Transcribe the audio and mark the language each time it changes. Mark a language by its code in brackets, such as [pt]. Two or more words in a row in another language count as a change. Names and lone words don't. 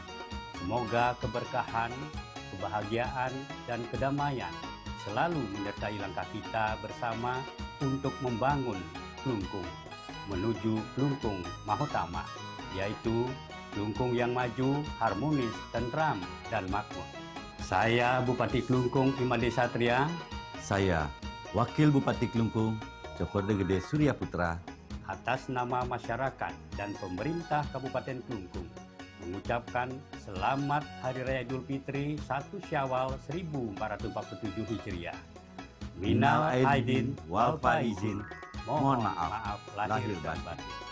[id] Semoga keberkahan, kebahagiaan, dan kedamaian selalu menyertai langkah kita bersama untuk membangun Klungkung menuju Klungkung Mahotama, yaitu Klungkung yang maju, harmonis, tentram, dan makmur. Saya Bupati Klungkung Imade Satria. Saya Wakil Bupati Klungkung Cokorda Gede Surya Putra. Atas nama masyarakat dan pemerintah Kabupaten Klungkung mengucapkan Selamat Hari Raya Idul Fitri 1 Syawal 1447 Hijriah. [ar] Minal aidin wal faizin, [id] mohon maaf lahir dan batin.